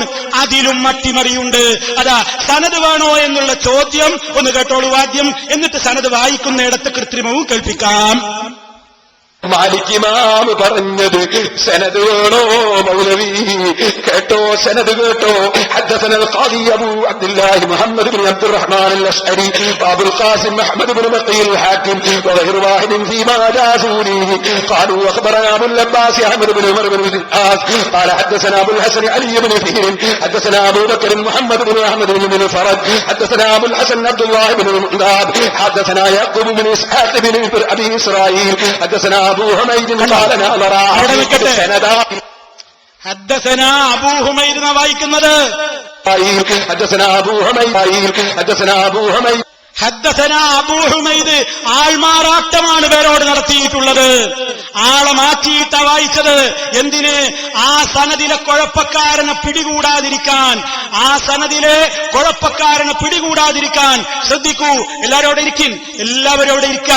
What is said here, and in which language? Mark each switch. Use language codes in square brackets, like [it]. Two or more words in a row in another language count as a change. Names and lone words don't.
[ml] അതിലും അട്ടിമറിയുണ്ട്. അതാ സനത് വേണോ എന്നുള്ള ചോദ്യം ഒന്ന് കേട്ടോളൂ ആദ്യം, എന്നിട്ട് സനത് വായിക്കുന്നിടത്ത് കൃത്രിമവും കേൾപ്പിക്കാം. മാലിക് ഇമാം പറഞ്ഞത് സനദ് വേണോ മൗലവി? കേട്ടോ, സനദ് കേട്ടോ. [ar] حدثنا القاضي ابو عبد الله محمد بن عبد الرحمن الاشعري وابو القاسم احمد بن بقي الحاكم وغير واحد فيما جازوا لي قالوا اخبرنا ابو العباس احمد بن عمر بن العاص قال حدثنا ابو الحسن علي بن فهر حدثنا ابو بكر محمد بن احمد بن فرج حدثنا ابو الحسن عبد الله بن المنذاب حدثنا يعقوب بن اسحاق بن ابي اسرائيل حدثنا ابو حميد قال نظر سندا حدثنا ابو حميد വായിക്കുന്നത് حدثنا ابو حميد حدثنا أبو حميد [ml] ആൾമാറാട്ടമാണ് പേരോട് നടത്തിയിട്ടുള്ളത്. ആളെ മാറ്റിയിട്ടാ വായിച്ചത്. എന്തിന്? ആ സനദിലെ കുഴപ്പക്കാരനെ പിടികൂടാതിരിക്കാൻ. ആ സനദിലെ കുഴപ്പക്കാരനെ പിടികൂടാതിരിക്കാൻ. ശ്രദ്ധിക്കൂ, എല്ലാവരോടെ ഇരിക്കും, എല്ലാവരോടെ ഇരിക്കാൻ.